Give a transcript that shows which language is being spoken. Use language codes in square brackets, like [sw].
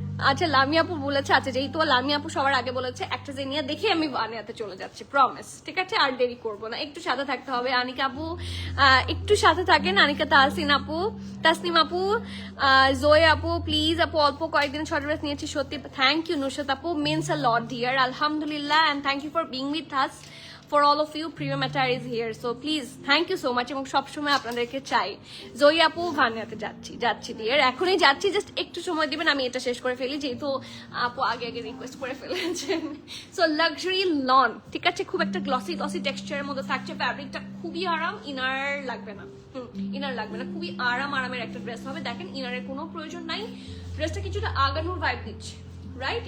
[bn] আচ্ছা লামিয়া আপু বলেছে, আচ্ছা যেহেতু লামিয়া আপু সবার আগে বলেছে, একটা জেনিয়া দেখে আমি ভানিয়াতে চলে যাচ্ছি, প্রমিস, ঠিক আছে। আর দেরি করবো না, একটু সাথে থাকতে হবে। আনিকা আপু একটু সাথে থাকেন। আনিকা, তাসনিম আপু, জোয়ে আপু, প্লিজ আপু অল্প কয়েকদিন ছোট ড্রেস নিয়েছি সত্যি। [en] Thank you Nusrat আপু, means a lot dear, আলহামদুলিল্লাহ, and thank you for being with us. For all of you, Premium Attire is here. So please, thank you so much. [bn] এবং সবসময় আপনাদেরকে চাই। জয়ী আপু, ভানিয়াতে যাচ্ছি ডিয়ার, এখনই যাচ্ছি, জাস্ট একটু সময় দিবেন, আমি এটা শেষ করে ফেলি, যেহেতু আপু আগে রিকোয়েস্ট করে ফেলেছেন। সো লাক্সারি লন, ঠিক আছে, খুব একটা গ্লসি টেক্সচারের মধ্যে থাকছে, ফ্যাব্রিকটা খুবই আরাম, ইনার লাগবে না। ইনার লাগবে না, খুবই আরামের একটা ড্রেস হবে। দেখেন ইনারের কোনো প্রয়োজন নাই, ড্রেসটা কিছুটা আগানোর ভাইব দিচ্ছে, রাইট?